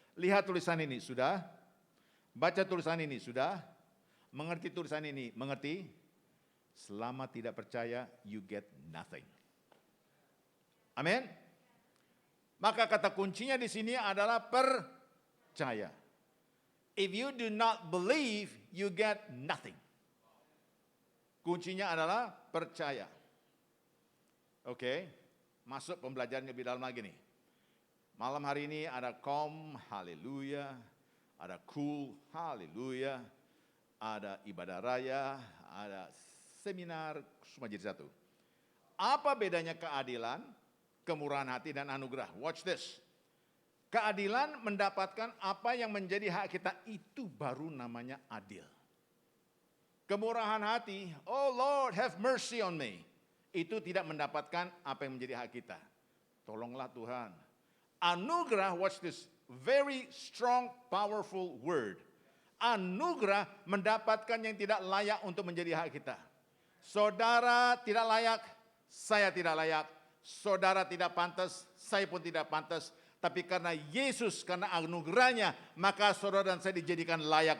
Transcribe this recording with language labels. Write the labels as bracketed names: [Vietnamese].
[Indonesian] Lihat tulisan ini, sudah? Baca tulisan ini, sudah? Mengerti tulisan ini, mengerti? Selama tidak percaya, [English] you get nothing. [Indonesian] Amin. Maka kata kuncinya di sini adalah percaya. [English] If you do not believe, you get nothing. [Indonesian] Kuncinya adalah percaya. Oke, masuk pembelajaran lebih dalam lagi nih. Malam hari ini ada kom, haleluya. Ada cool, haleluya. Ada ibadah raya, ada seminar, semua jadi satu. Apa bedanya keadilan, kemurahan hati, dan anugerah? [English] Watch this. [Indonesian] Keadilan mendapatkan apa yang menjadi hak kita, itu baru namanya adil. Kemurahan hati, [English] oh Lord have mercy on me. [Indonesian] Itu tidak mendapatkan apa yang menjadi hak kita. Tolonglah Tuhan. [English] Anugerah, watch this, very strong, powerful word. [Indonesian] Anugerah mendapatkan yang tidak layak untuk menjadi hak kita. Saudara tidak layak, saya tidak layak. Saudara tidak pantas, saya pun tidak pantas. Tapi karena Yesus, karena anugerahnya, maka saudara dan saya dijadikan layak.